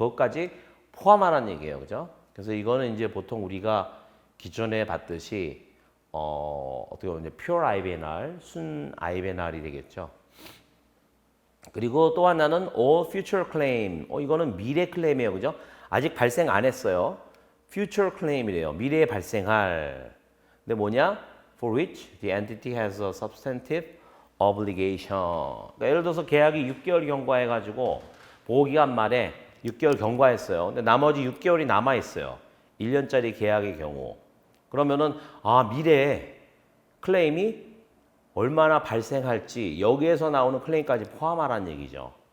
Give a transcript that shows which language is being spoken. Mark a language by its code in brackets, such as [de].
[ko] 그것까지 포함하라는 얘기예요. 그죠? 그래서 이거는 이제 보통 우리가 기존에 봤듯이 어떻게 보면 이제 pure IBNR, 순 IBNR이 되겠죠. 그리고 또 하나는 [en] all future claim. [ko] 이거는 미래 클레임이에요. 그죠? 아직 발생 안 했어요. future claim이래요. 미래에 발생할. 근데 뭐냐? [en] For which the entity has a substantive obligation. [ko] 그러니까 예를 들어서 계약이 6개월 경과해가지고 보호기간 말에 6개월 경과했어요. 근데 나머지 6개월이 남아있어요. 1년짜리 계약의 경우. 그러면은 미래에 클레임이 얼마나 발생할지 여기에서 나오는 클레임까지 포함하라는 얘기죠.